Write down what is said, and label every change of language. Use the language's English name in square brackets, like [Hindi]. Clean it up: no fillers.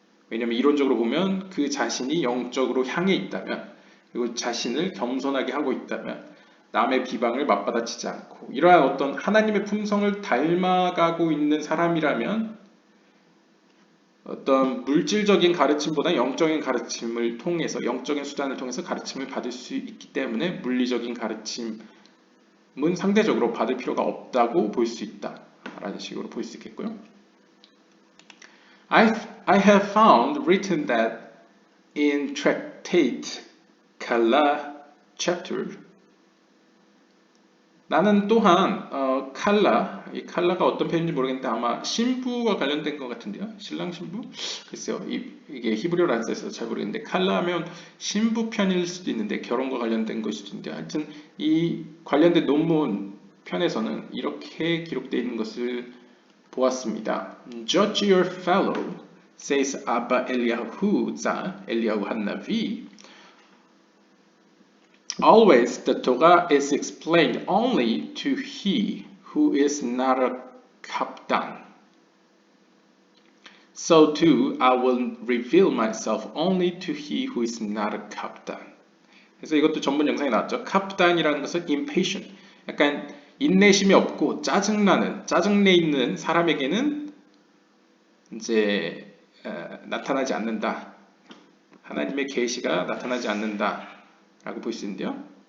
[Korean] 왜냐하면 이론적으로 보면 그 자신이 영적으로 향해 있다면, 그리고 자신을 겸손하게 하고 있다면 남의 비방을 맞받아치지 않고 이러한 어떤 하나님의 품성을 닮아가고 있는 사람이라면 어떤 물질적인 가르침보다 영적인 가르침을 통해서, 영적인 수단을 통해서 가르침을 받을 수 있기 때문에 물리적인 가르침은 상대적으로 받을 필요가 없다고 볼 수 있다라는 식으로 볼 수 있겠고요. [English] I have found written that in Tractate Kala chapter. [Korean] 나는 또한 이 칼라가 어떤 편인지 모르겠는데 아마 신부와 관련된 것 같은데요. 신랑 신부? 글쎄요. 이게 히브리어로 안 써있어서 잘 모르겠는데 칼라 하면 신부 편일 수도 있는데 결혼과 관련된 것일 수도 있는데 하여튼 이 관련된 논문 편에서는 이렇게 기록되어 있는 것을 보았습니다. [English] Judge your fellow, says Abba Eliyahu Zal, Eliyahu Hanavi. Always the Torah is explained only to he who is not a kapdan. So too I will reveal myself only to he who is not a kapdan. [Korean] 그래서 이것도 전문 영상에 나왔죠. kapdan이라는 것은 impatient, 약간 인내심이 없고 짜증내 있는 사람에게는 이제 나타나지 않는다. 하나님의 계시가 나타나지 않는다. 라고 볼 수 있는데요.